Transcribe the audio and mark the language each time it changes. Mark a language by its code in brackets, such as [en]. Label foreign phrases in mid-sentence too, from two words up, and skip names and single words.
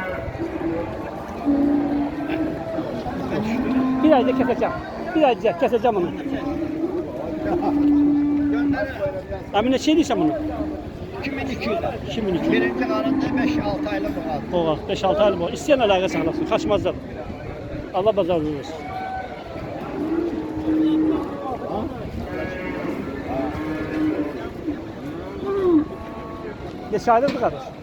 [tr] Bir ayda keseceğim. Bir ayda keseceğim onu. Emine şey diyeceğim bunu. 2200. 2200. Birinci karnında 5-6 aylık boğaz. Boğaz. 5-6 aylık boğaz. İsteyen [az] əlaqə saxlasın. [tr] Kaçmazlar. Allah bazarcı versin. [az] Neçə aylıqdır qardaş?